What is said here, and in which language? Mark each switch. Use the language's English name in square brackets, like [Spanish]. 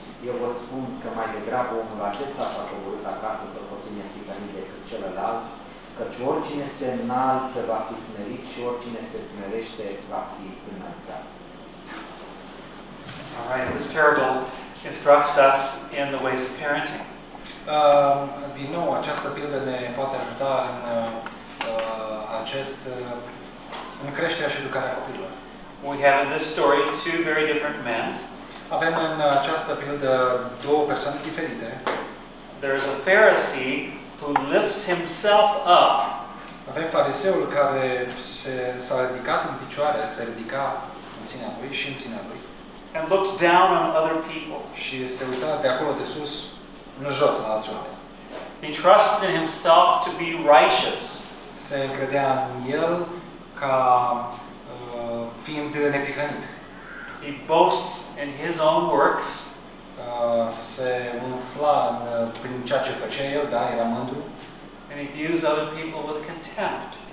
[Romanian] Eu vă spun că mai degrabă omul acesta s-a coborât acasă să poțină fi venit decât celălalt, căci oricine se înalță va fi smerit și oricine se smerește va fi înălțat. [English] All right, this parable instructs us in the ways of parenting. [Romanian] Din nou, această pildă ne poate ajuta în în creșterea și educarea copilului. [English] We have in this story two very different men. [Romanian] Avem în această pildă două persoane diferite. [English] There is a Pharisee who lifts himself up. [Romanian] Avem fariseul care s-a ridicat în picioare, s-a ridicat în sinea lui și în sinea lui. [English] And looks down on other people. [Romanian] Și se uită de acolo de sus în jos la alți oameni. [English] He trusts in himself to be righteous. [Romanian] Se credea în el ca fiind neprihănit. [English] He boasts in his own works. [Romanian] Se umfla prin ceea ce făcea el, da, era mândru. [English] And he views other people with contempt.